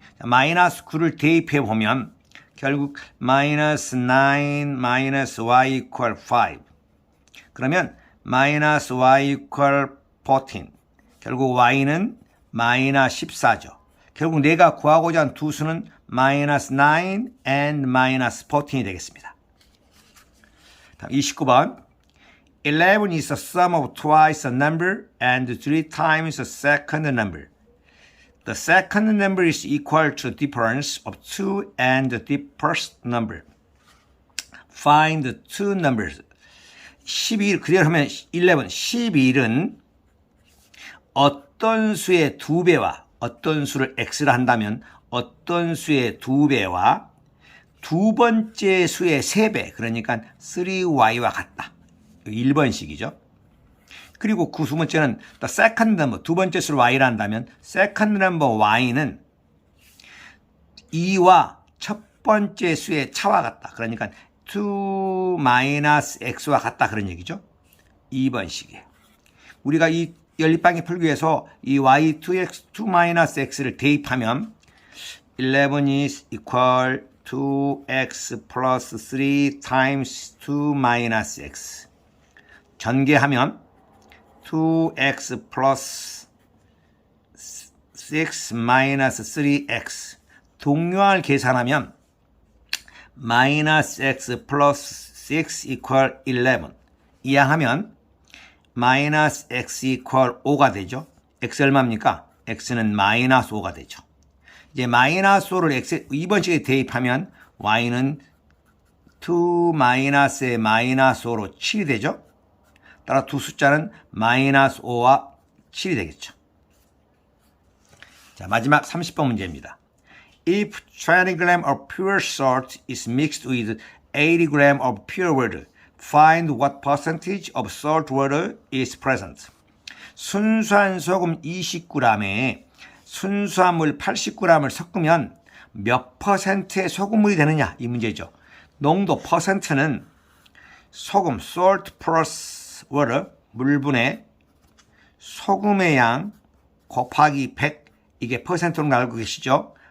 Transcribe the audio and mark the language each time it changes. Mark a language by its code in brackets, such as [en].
[ko] 마이너스 9를 대입해 보면 결국 마이너스 9 마이너스 y equal 5. 그러면 마이너스 y equal 14. 결국 y는 마이너스 14죠. 결국 내가 구하고자 한 두 수는 마이너스 9 and 마이너스 14이 되겠습니다. 다음 29번. [en] 11 is the sum of twice a number and 3 times a second number. The second number is equal to the difference of 2 and the first number. Find the two numbers. [ko] 11, 그대로 하면 11은 어떤 수의 2배와 어떤 수를 x를 한다면 어떤 수의 2배와 두 번째 수의 3배, 그러니까 3y와 같다. 1번식이죠. 그리고 그 두 번째는 the second number, 두 번째 수를 y라 한다면 second number y 는 2와 첫 번째 수의 차와 같다. 그러니까 2 minus x 와 같다. 그런 얘기죠. 2번식이에요. 우리가 이 연립방계 풀기 위해서 이 y2x, 2 minus x를 대입하면 11 is equal 2x plus 3 times 2 minus x. 전개하면 2x plus 6 minus 3x. 동요할 계산하면 minus x plus 6 equal 11. 이항하면 minus x equal 5 가 되죠. x 얼마입니까? x는 마이너스 5가 되죠. 이제 마이너스 5를 x 2번식에 대입하면 y는 2 마이너스의 마이너스 5로 7이 되죠. 따라 두 숫자는 마이너스 5와 7이 되겠죠. 자, 마지막 30번 문제입니다. [en] If 20g of pure salt is mixed with 80g of pure water, find what percentage of salt water is present. [ko] 순수한 소금 20g에 순수한 물 80g을 섞으면 몇 퍼센트의 소금물이 되느냐 이 문제죠. 농도 퍼센트는 소금 salt plus water 물분의 소금의 양 곱하기 100 이게 퍼센트로 알고 계시죠.